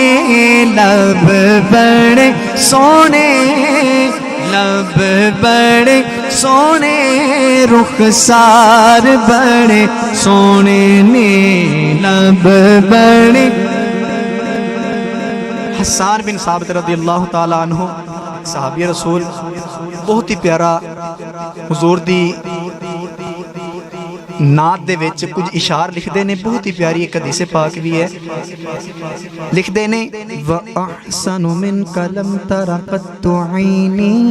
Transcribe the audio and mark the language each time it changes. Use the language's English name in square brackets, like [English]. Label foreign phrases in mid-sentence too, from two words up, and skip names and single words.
[Punjabi] لب بڑے سوہنے، لب بڑے سوہنے، رخسار بڑے سوہنے نے. لب بڑے۔ حسن بن ثابت [Arabic] رضي الله تعالى عنه [Punjabi] صحابی رسول، بہت ہی پیارا حضور دی نعت دے وچ کجھ اشعار لکھدے نے. [Urdu] بہت ہی پیاری ایک حدیث پاک بھی ہے. [Punjabi] لکھدے نے, [Arabic] وأحسن منك لم ترقط عيني,